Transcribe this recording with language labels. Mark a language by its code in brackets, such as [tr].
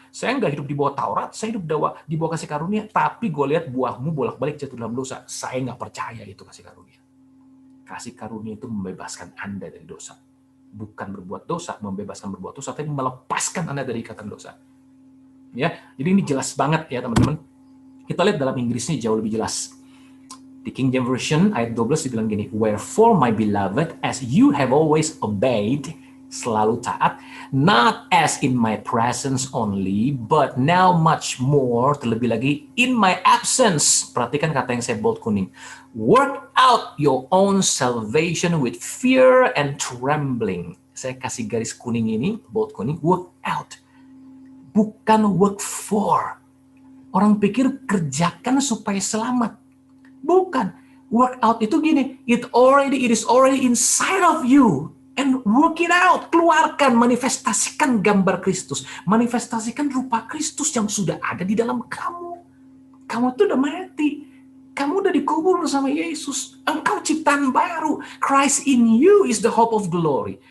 [id] Saya nggak hidup di bawah Taurat, saya hidup di bawah kasih karunia. Tapi gue lihat buahmu bolak-balik jatuh dalam dosa. Saya nggak percaya itu kasih karunia. Kasih karunia itu membebaskan Anda dari dosa. Bukan berbuat dosa, membebaskan berbuat dosa, tapi melepaskan Anda dari ikatan dosa. Ya, jadi ini jelas banget ya teman-teman. Kita lihat dalam Inggrisnya jauh lebih jelas. [en] Di King James Version ayat 12 dibilang gini, Wherefore my beloved, as you have always obeyed, [id] selalu taat, [en] not as in my presence only, but now much more, [id] terlebih lagi, [en] in my absence. [id] Perhatikan kata yang saya bold kuning. [en] Work out your own salvation with fear and trembling. [id] Saya kasih garis kuning ini, bold kuning, work out. Bukan work for. Orang pikir kerjakan supaya selamat. Bukan. [en] Work out [id] itu gini, [en] it is already inside of you. And work it out, [id] keluarkan, manifestasikan gambar Kristus, manifestasikan rupa Kristus yang sudah ada di dalam kamu. Kamu itu udah mati, kamu udah dikubur bersama Yesus, engkau ciptaan baru. [en] Christ in you is the hope of glory.